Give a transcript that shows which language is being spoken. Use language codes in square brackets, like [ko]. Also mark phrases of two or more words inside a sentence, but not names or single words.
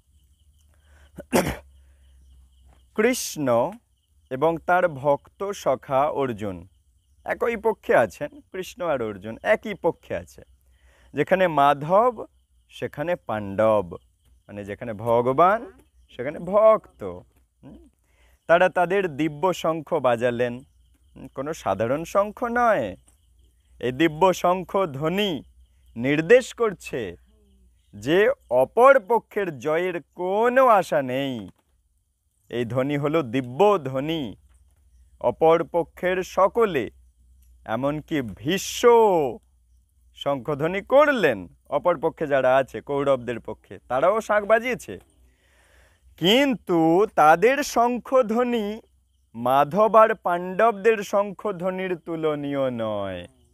[bn] কৃষ্ণ এবং তার ভক্ত সখা অর্জুন একই পক্ষে আছেন। কৃষ্ণ আর অর্জুন একই পক্ষে আছে যেখানে মাধব সেখানে পাণ্ডব মানে যেখানে ভগবান সেখানে ভক্ত। তারা তাদের দিব্য শঙ্খ বাজালেন কোনো সাধারণ শঙ্খ নয়। এ দিব্য শঙ্খ ধ্বনি নির্দেশ করছে যে অপর পক্ষের জয়ের কোনো আশা নেই। এই ধ্বনি হলো দিব্য ধ্বনি। অপর পক্ষের সকলে এমনকি ভীষ্ম শঙ্খধ্বনি করলেন অপর পক্ষে যারা আছে কৌরবদের পক্ষে তারাও শাঁখ বাজিয়েছে কিন্তু তাদের শঙ্খধ্বনি মাধব আর পাণ্ডবদের শঙ্খধ্বনির তুলনীয় নয়।